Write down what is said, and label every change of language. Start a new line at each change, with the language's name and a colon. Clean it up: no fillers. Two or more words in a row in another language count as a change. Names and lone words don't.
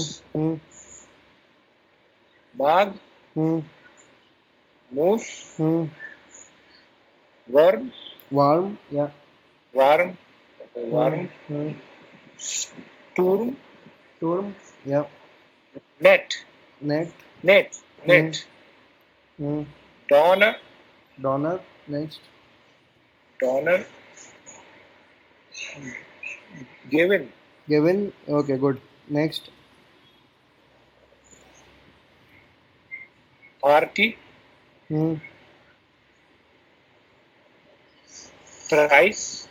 German: Kurs, Hmm. Mag, Hmm. Moose, Hmm. Worm,
English: Warm. Yeah.
German: Warm, Hmm. Warm, Hmm. Sturm,
English: Turm. Yeah.
German: Net, Net. Net, Hmm. Net, Hmm. Donner,
English: Donor. Next.
German: Donner, Given,
English: Given. Okay. Good. Next.
German: Party, Hmm. Price,